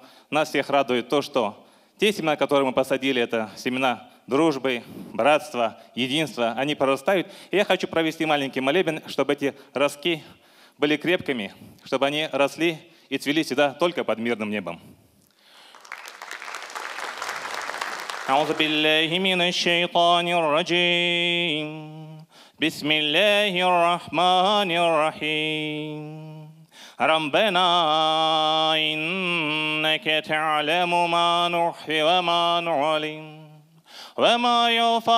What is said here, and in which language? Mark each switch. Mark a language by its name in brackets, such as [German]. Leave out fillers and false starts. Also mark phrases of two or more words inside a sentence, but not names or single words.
[Russian] Нас всех радует то, что те семена, которые мы посадили, это семена дружбы, братства, единства, они прорастают. И я хочу провести маленький молебен, чтобы эти ростки были крепкими, чтобы они росли и цвели всегда только под мирным небом. [Arabic] أعوذ بالله من الشيطان الرجيم بسم الله الرحمن الرحيم ربنا إنك تعلم ما نخفي وما نعلن وما يخفى